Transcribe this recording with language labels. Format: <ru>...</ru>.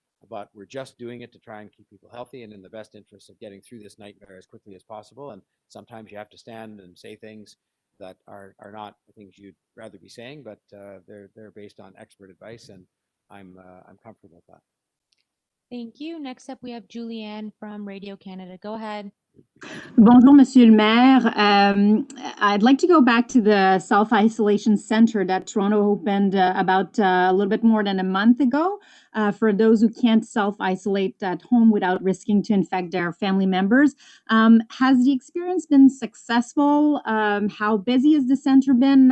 <en>But we're just doing it to try and keep people healthy and in the best interest of getting through this nightmare as quickly as possible. And sometimes you have to stand and say things that are not things you'd rather be saying, but they're based on expert advice, and I'm comfortable with that. Thank you. Next up, we have Julianne from Radio Canada. Go ahead.</en> <fr>Bonjour, Monsieur le Maire.</fr> <en>I'd like to go back to the self-isolation center that Toronto opened about a little bit more than a month ago for those who can't self-isolate at home without risking to infect their family members. Has the experience been successful? How busy has the center been?</en>